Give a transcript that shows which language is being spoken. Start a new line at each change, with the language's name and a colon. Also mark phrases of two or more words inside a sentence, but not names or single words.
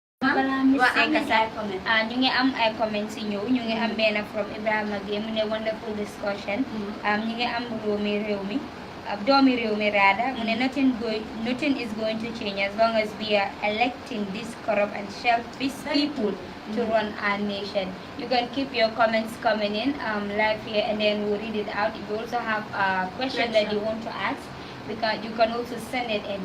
Wolof: ñu ngi am ay comments yi ñëw ñu ngi am benn
English: from Ibrahima Gueye
Wolof: mu ne
English: wonderful discussion
Wolof: ñu ngi am doomi réew mi
English: rather
Wolof: mu ne
English: nothing is going to change as long as we are electing these corrupt and selfish people to run our nation. You can keep your comments coming in live here and then we'll read it out. If you also have a question that you want to ask, because you can also send it in.